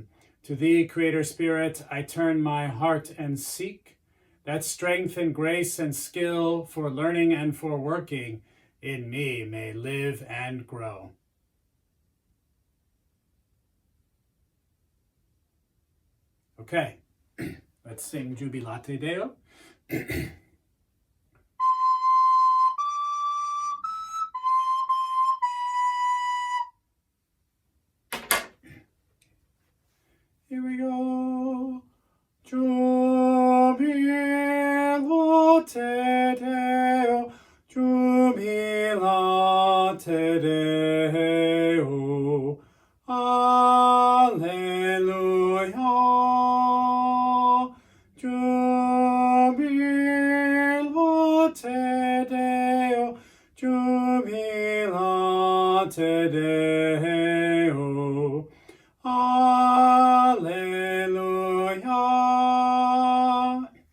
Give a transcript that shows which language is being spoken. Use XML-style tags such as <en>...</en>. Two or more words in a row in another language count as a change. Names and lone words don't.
<en>To thee, Creator Spirit, I turn my heart and seek that strength and grace and skill for learning and for working in me may live and grow. Okay, let's sing Jubilate Deo. Here we go.</en> <la>Jubilate Deo, Jubilate Deo, Alleluia. Jubilate Deo, Jubilate Deo, Alleluia.</la>